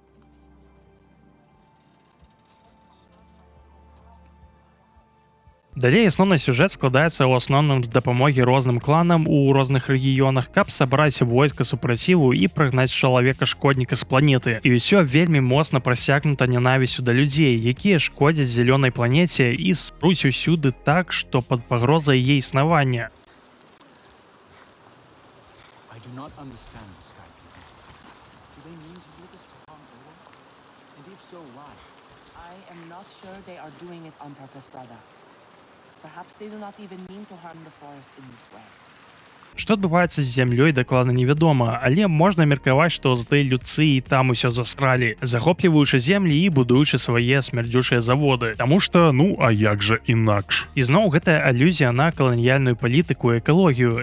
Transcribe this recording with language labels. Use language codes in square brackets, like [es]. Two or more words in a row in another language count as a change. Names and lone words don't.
[be] Далей асноўны сюжэт складаецца ў асноўным з дапамогі розным кланам у розных рэгіёнах, каб сабраць войска супраціву і прагнаць чалавека-шкодніка з планеты. І ўсё вельмі моцна прасякнута нянавісцю да людзей, якія шкодзяць зялёнай планеце і спруць усюды так, што пад пагрозай яе існавання. [en] Perhaps they do not even mean to harm the forest in this way. [be] Што адбываецца з зямлёй, дакладна невядома, але можна меркаваць, што злыя людцы і там усё засралі, захопліваючы землі і будуючы свае смярдзючыя заводы. Таму што, ну, а як жа інакш? І зноў гэтая алюзія на каланіяльную палітыку і экалогію.